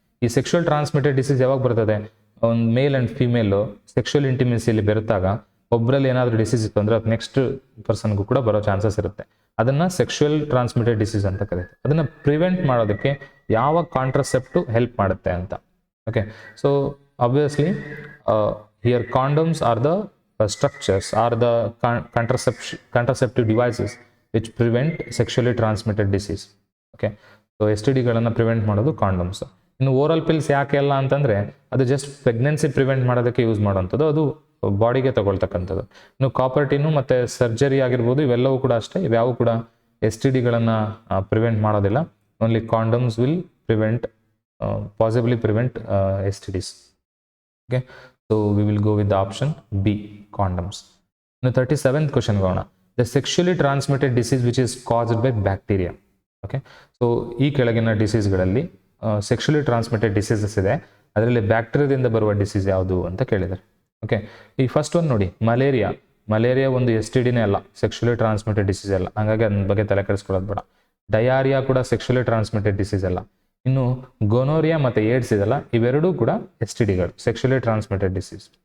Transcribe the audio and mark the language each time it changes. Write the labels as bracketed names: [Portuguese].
[Kannada] ಈ sexual transmitted disease ಯಾವಾಗ ಬರ್ತದೆ? ಒಂದು ಮೇಲ್ ಆ್ಯಂಡ್ ಫಿಮೇಲು ಸೆಕ್ಷುಯಲ್ ಇಂಟಿಮೆಸಿಯಲ್ಲಿ ಬೆರೆತಾಗ ಒಬ್ಬರಲ್ಲಿ ಏನಾದರೂ ಡಿಸೀಸ್ ಇತ್ತು ಅಂದರೆ ಅದು ನೆಕ್ಸ್ಟ್ ಪರ್ಸನ್ಗೂ ಕೂಡ ಬರೋ ಚಾನ್ಸಸ್ ಇರುತ್ತೆ. ಅದನ್ನು ಸೆಕ್ಷುಯಲ್ ಟ್ರಾನ್ಸ್ಮಿಟೆಡ್ ಡಿಸೀಸ್ ಅಂತ ಕರೀತಾರೆ. ಅದನ್ನು ಪ್ರಿವೆಂಟ್ ಮಾಡೋದಕ್ಕೆ ಯಾವ ಕಾಂಟ್ರಸೆಪ್ಟಿವ್ ಹೆಲ್ಪ್ ಮಾಡುತ್ತೆ ಅಂತ. [English] Okay, so obviously here condoms are the structures are the contraceptive devices which prevent sexually transmitted disease. Okay, so [Kannada] STDಗಳನ್ನು prevent ಮಾಡೋದು ಕಾಂಡಮ್ಸ್. ಇನ್ನು ಓರಲ್ ಪಿಲ್ಸ್ ಯಾಕೆ ಅಲ್ಲ ಅಂತಂದರೆ ಅದು ಜಸ್ಟ್ ಪ್ರೆಗ್ನೆನ್ಸಿ ಪ್ರಿವೆಂಟ್ ಮಾಡೋದಕ್ಕೆ ಯೂಸ್ ಮಾಡೋವಂಥದ್ದು, ಅದು ಬಾಡಿಗೆ ತಗೊಳ್ತಕ್ಕಂಥದ್ದು. ಇನ್ನು ಕಾಪರ್ ಟಿನ್ನು ಮತ್ತು ಸರ್ಜರಿ ಆಗಿರ್ಬೋದು, ಇವೆಲ್ಲವೂ ಕೂಡ ಅಷ್ಟೇ, ಇವ್ಯಾವು ಕೂಡ STDಗಳನ್ನು ಪ್ರಿವೆಂಟ್ ಮಾಡೋದಿಲ್ಲ. [English] Only condoms will prevent, possibly prevent STDs. Okay, so we will go with the option B, condoms. Now 37th question [Kannada] ಹೋಗೋಣ. [English] The sexually transmitted disease which is caused by bacteria. Okay, so [Kannada] ಈ ಕೆಳಗಿನ ಡಿಸೀಸ್ಗಳಲ್ಲಿ sexually transmitted diseases ಇದೆ, ಅದರಲ್ಲಿ ಬ್ಯಾಕ್ಟೀರಿಯಾದಿಂದ ಬರುವ disease ಯಾವುದು ಅಂತ ಕೇಳಿದ್ದಾರೆ. Okay, ಈ ಫಸ್ಟ್ ಒಂದು ನೋಡಿ, ಮಲೇರಿಯಾ ಒಂದು STDನೇ ಅಲ್ಲ, ಸೆಕ್ಷುಯಲಿ ಟ್ರಾನ್ಸ್ಮಿಟೆಡ್ ಡಿಸೀಸ್ ಅಲ್ಲ, ಹಾಗಾಗಿ ಅದ್ರ ಬಗ್ಗೆ ತಲೆ ಕೆಡಿಸ್ಕೊಳ್ಳೋದು ಬೇಡ. ಡಯಾರಿಯಾ ಕೂಡ ಸೆಕ್ಷುಯಲಿ ಟ್ರಾನ್ಸ್ಮಿಟೆಡ್ ಡಿಸೀಸ್ ಅಲ್ಲ. ಇನ್ನು ಗೊನೋರಿಯಾ ಮತ್ತು ಏಡ್ಸ್ ಇದೆಲ್ಲ, ಇವೆರಡೂ ಕೂಡ STDಗಳು, ಸೆಕ್ಷುಯಲಿ ಟ್ರಾನ್ಸ್ಮಿಟೆಡ್ ಡಿಸೀಸ್.